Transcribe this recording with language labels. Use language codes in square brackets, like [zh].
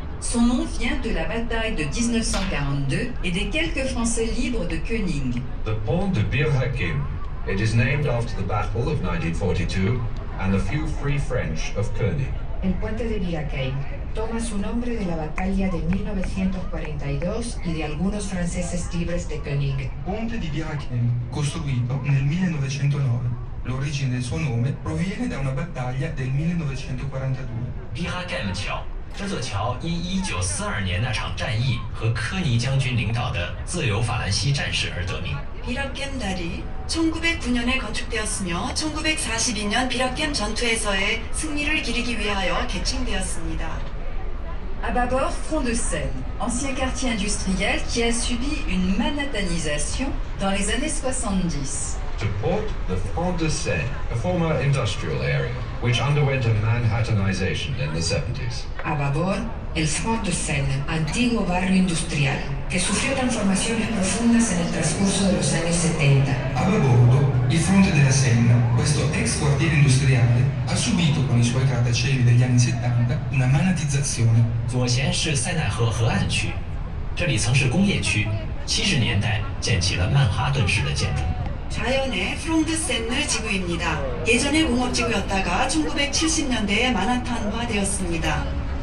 [fr] Son nom vient de la bataille de 1942 et des quelques Français libres de Koenig. [en] The pont de Bir Hakeim. It is named after the Battle of 1942 and the few free French of Koenig. [es] El puente de Bir Hakeim toma su nombre de la batalla de 1942 y de algunos franceses libres de Koenig. [it] Ponte di Bir Hakeim, costruito nel 1909. L'origine del suo nome proviene da una battaglia del 1942. [zh] 比哈盖姆桥，这座桥因1942年那场战役和科尼将军领导的自由法兰西战士而得名。 [ko] 비라켐 다리 1909년에 건축되었으며 1942년 비라켐 전투에서의 승리를 기리기 위하여 개칭되었습니다. [fr] À bâbord, Front de Seine, ancien quartier industriel qui a subi une manhattanisation dans les années 70. [en] To port, the Front de Seine, a former industrial area, which underwent a Manhattanization in the 70s. [es] A babor, el Front de Seine, antiguo barrio industrial, que sufrió transformaciones profundas en el transcurso de los años 70. [it] A babordo, il fronte della Senna, questo ex quartiere industriale, ha subito con i suoi grattacieli degli anni 70 una manatizzazione. [zh] 左舷是塞纳河河岸区，这里曾是工业区，70年代建起了曼哈顿式的建筑。 [ko] 좌연의 프롱드 센느 지구입니다. 예전에 공업지구였다가 1970년대에 만하탄화되었습니다.